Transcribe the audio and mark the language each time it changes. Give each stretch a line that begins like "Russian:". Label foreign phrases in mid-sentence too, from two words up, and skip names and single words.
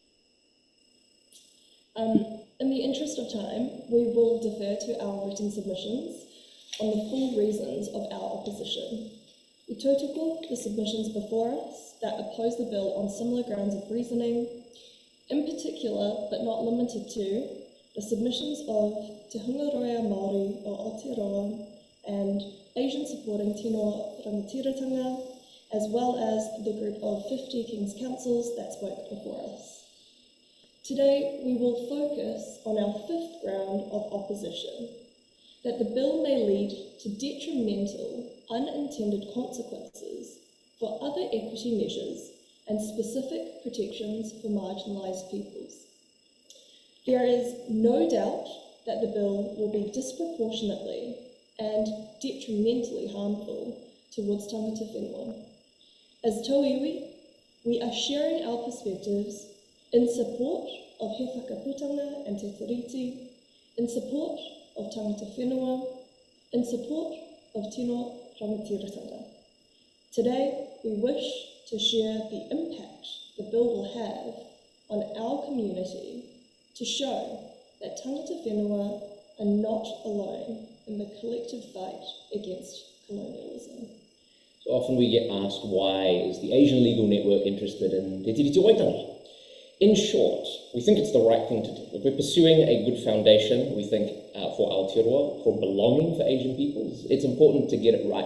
English: In the interest of time, we will defer to our written submissions on the full reasons of our opposition. We tautoko the submissions before us that oppose the bill on similar grounds of reasoning, in particular, but not limited to, the submissions of Te Hungaroa Māori o Aotearoa and Asian supporting
Māori: tino rangatiratanga,
English: as well as the group of 50 King's Councils that spoke before us. Today, we will focus on our fifth ground of opposition, that the bill may lead to detrimental, unintended consequences for other equity measures and specific protections for marginalised peoples. There is no doubt that the bill will be disproportionately and detrimentally harmful towards
Māori: tangata whenua.
English: As tauiwi, we are sharing our perspectives in support of he whakaputanga and te tiriti, in support of
Māori: tangata whenua,
English: in support of
Māori: tino rangatiratanga.
English: Today, we wish to share the impact the bill will have on our community to show that
Māori: tangata whenua
English: are not alone in the collective fight against colonialism. So often we get asked, why is the Asian Legal Network interested in Te Tiriti Waitangi? In short, we think it's the right thing to do. If we're pursuing a good foundation, we think, for Aotearoa, for belonging for Asian peoples, it's important to get it right.